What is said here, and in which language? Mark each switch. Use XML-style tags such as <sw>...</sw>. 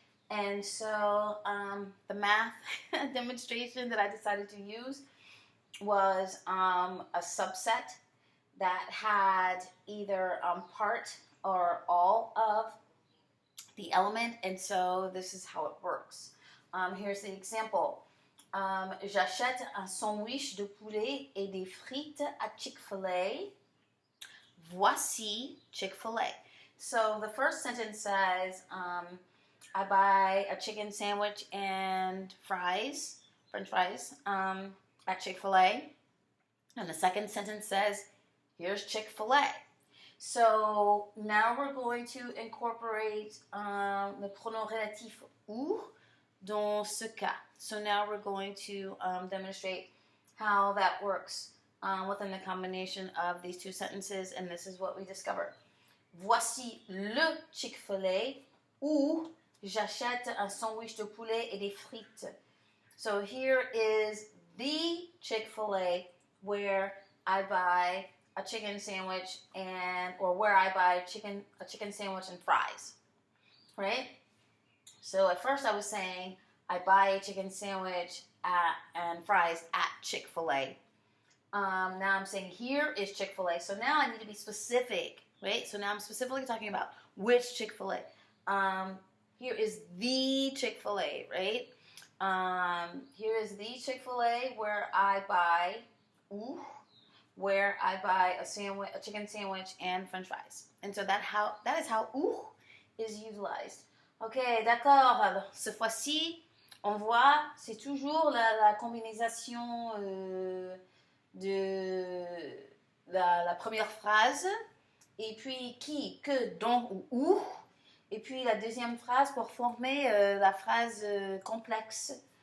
<en>And so the math demonstration that I decided to use was a subset that had either part or all of the element, and so this is how it works. Here's the example.</en> <fr>J'achète un sandwich de poulet et des frites à Chick-fil-A. Voici Chick-fil-A.</fr> <en>So the first sentence says, I buy a chicken sandwich and fries, French fries, at Chick-fil-A. And the second sentence says, here's Chick-fil-A. So now we're going to incorporate</en> <fr>le pronom relatif où dans ce cas.</fr> <en>So now we're going to demonstrate how that works within the combination of these two sentences, and this is what we discovered.</en> <fr>Voici le Chick-fil-A où j'achète un sandwich de poulet et des frites.</fr> <en>So here is the Chick-fil-A where I buy a chicken sandwich or where I buy a chicken sandwich and fries, right? So at first I was saying I buy a chicken sandwich and fries at Chick-fil-A. Now I'm saying here is Chick-fil-A. So now I need to be specific, right? So now I'm specifically talking about which Chick-fil-A. Here is the Chick-fil-A, right? Here is the Chick-fil-A where I buy a chicken sandwich and French fries. And so that is how is utilized.</en> <fr>Ok, d'accord. Alors, cette fois-ci, on voit, c'est toujours la combinaison de la première phrase, et puis qui, que, dont ou où, et puis la deuxième phrase pour former la phrase complexe.</fr>